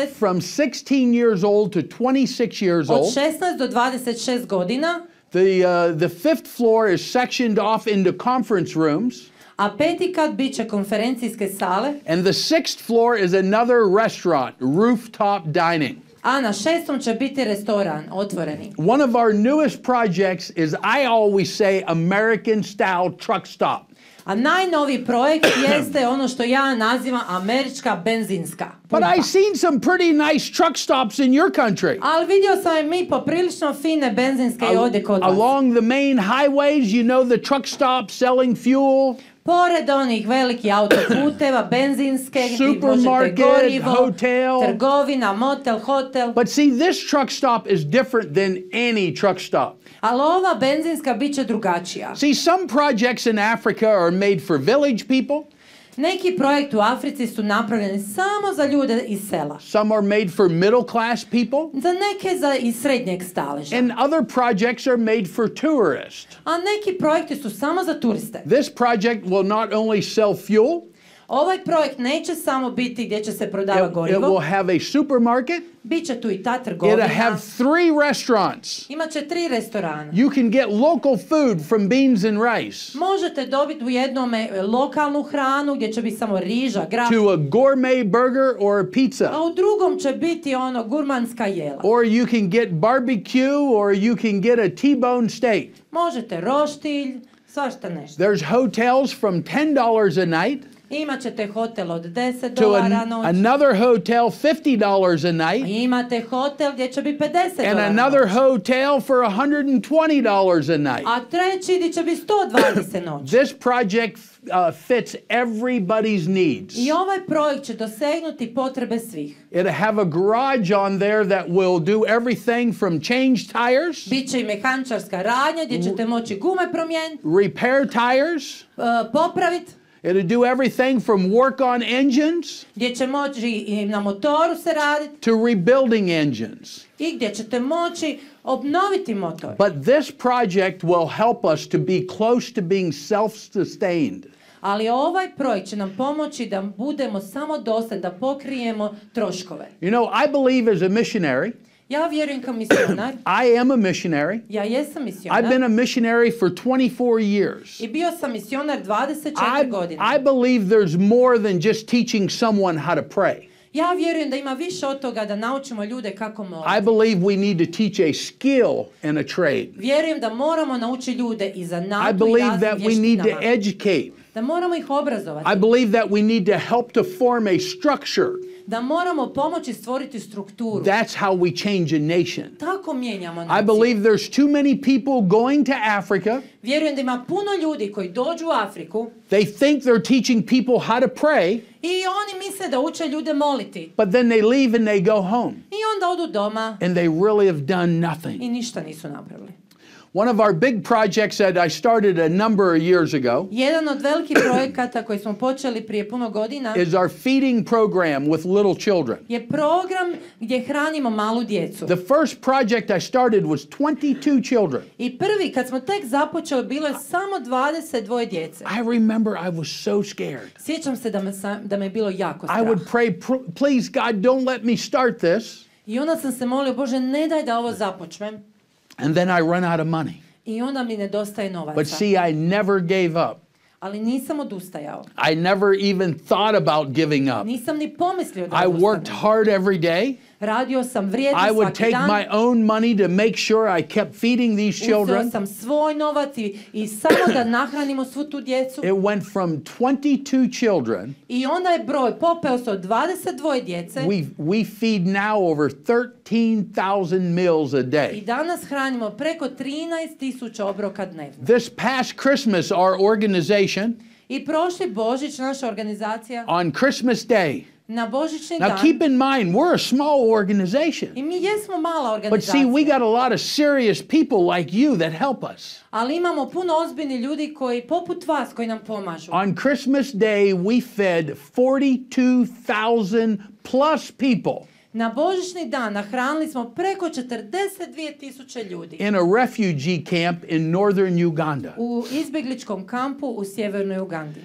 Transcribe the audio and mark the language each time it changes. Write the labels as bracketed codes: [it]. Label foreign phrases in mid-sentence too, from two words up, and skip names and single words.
[en] From 16 years old to 26 years [hr] od [en] old. [hr] 16 do 26 godina. [en] The fifth floor is sectioned off into conference rooms. [hr] A peti kat bit će konferencijske sale. [en] And the sixth floor is another restaurant, rooftop dining. [hr] A na šestom će biti restoran, otvoreni. [en] One of our newest projects is, I always say, American style truck stop. [hr] A najnoviji projekt jeste ono što ja nazivam američka benzinska [en] But [hr] pumpa. [en] I've seen some pretty nice truck stops in your country. [hr] Ali vidio sam i mi poprilično fine benzinske i ovdje kod vas. [en] Along the main highways, you know, the truck stops selling fuel. [hr] Pored onih velikih autoputeva, benzinske, gdje možete [en] Supermarket, [hr] gorivo, [en] hotel. [hr] trgovina, [en] motel, hotel. But see, this truck stop is different than any truck stop. [hr] Ali ova benzinska bit će drugačija. [en] See, some projects in Africa are made for village people. [hr] Neki projekti u Africi su napravljeni samo za ljude iz sela. [en] Some are made for middle class people. [hr] Za neke iz srednjeg staleža. [en] And other projects are made for tourists. [hr] A neki projekti su samo za turiste. [en] This project will not only sell fuel, [hr] Ovaj projekt neće samo biti gdje će se prodava [en] it will [hr] gorivo. [en] have a supermarket. [hr] Biće tu i ta [en] It'll [hr] trgovina. [en] have 3 restaurants. [hr] Imaće 3 restorana. [en] You can get local food from beans and rice [hr] Možete dobiti u jednome lokalnu hranu gdje će biti samo riža, grah. [en] to a gourmet burger or a pizza. [hr] A u drugom će biti ono gurmanska jela. [en] Or you can get barbecue or you can get a T-bone steak. [hr] Možete roštilj, svašta nešto. [en] There's hotels from $10 a night [hr] Imaćete hotel od $10 [en] to [hr] noć. [en] another hotel $50 a night. [hr] I imate hotel gdje će biti $50 [en] And [hr] noć. [en] another hotel for $120 a night. [hr] A treći gdje će biti $120 noć. [en] This project fits everybody's needs. [hr] I ovaj projekt će dosegnuti potrebe svih. [en] It'll have a garage on there that will do everything from change tires, [hr] Biće i mehančarska radnja gdje ćete moći gume promijeniti, [en] repair tires. [hr] popraviti, [en] It'll do everything from work on engines [hr] gdje će moći i na motoru se raditi [en] to rebuilding engines. [hr] i gdje ćete moći obnoviti motor. [en] But this project will help us to be close to being self-sustained. [hr] Ali ovaj projekt će nam pomoći da budemo samodostatni, da pokrijemo troškove. [en] You know, I believe as a missionary, [hr] Ja vjerujem kao misionar. [en] I am a missionary. [hr] Ja jesam misionar. [en] I've been a missionary for 24 years. [hr] I bio sam misionar 24 godine. [en] I believe there's more than just teaching someone how to pray. [hr] Ja vjerujem da ima više od toga da naučimo ljude kako [en] I [hr] moliti. [en] believe we need to teach a skill and a trade. [hr] Vjerujem da moramo naučiti ljude i [en] I [hr] zanatu i [en] believe [hr] raznim [en] that we need to [hr] vještinama. [en] educate. [hr] Da moramo ih obrazovati. [en] I believe that we need to help to form a structure. [hr] Da moramo pomoći stvoriti strukturu. [en] That's how we change a nation. [hr] Tako mijenjamo [en] I [hr] naciju. [en] believe there's too many people going to Africa. [hr] Vjerujem da ima puno ljudi koji dođu u Afriku [en] They think they're teaching people how to pray, [hr] i oni misle da uče ljude moliti. [en] but then they leave and they go home. [hr] I onda odu doma [en] And they really have done nothing. [hr] i ništa nisu napravili. [en] One of our big projects that I started a number of years ago [hr] Jedan od velikih projekata koji smo počeli prije puno godina [en] is our feeding program with little children. [hr] je program gdje hranimo malu djecu. [en] The first project I started was 22 children. [hr] I prvi, kad smo tek započeli, bilo je samo 22 djece. [en] I remember I was so scared. [hr] Sjećam se da me je bilo jako [en] I [hr] strah. [en] would pray, please God, don't let me start this. [hr] I onda sam se molio, Bože, ne daj da ovo započnem. [en] And then I run out of money. [hr] I onda mi nedostaje novaca. [en] But see, I never gave up. [hr] Ali nisam odustajao. [en] I never even thought about giving up. [hr] Nisam ni pomislio da [en] I worked [hr] odustanem. [en] hard every day. [hr] Radio sam vrijedno [en] I would [hr] svaki [en] take [hr] dan. [en] my own money to make sure I kept feeding these [hr] Uzeo [en] children. [hr] sam svoj novac i samo da nahranimo svu tu djecu. [en] It went from 22 children. [hr] I onda je broj popeo se od 22 djece. [en] We feed now over 13,000 meals a [hr] I [en] day. [hr] danas hranimo preko 13.000 obroka dnevno. [en] This past Christmas, our organization, [hr] I prošli Božić, naša organizacija, [en] on Christmas Day. [hr] na Božićni [en] Now [hr] dan, [en] keep in mind, we're a small organization. [hr] i mi jesmo mala [en] But see, we [hr] organizacija, [en] got a lot of serious people like you that help us. [hr] ali imamo puno ozbiljnih ljudi koji, poput vas, koji nam pomažu. [en] On Christmas Day, we fed 42,000 plus people [hr] Na Božićni dan nahranili smo preko 42.000 ljudi [en] in a refugee camp in northern Uganda. [hr] u izbjegličkom kampu u sjevernoj Ugandi.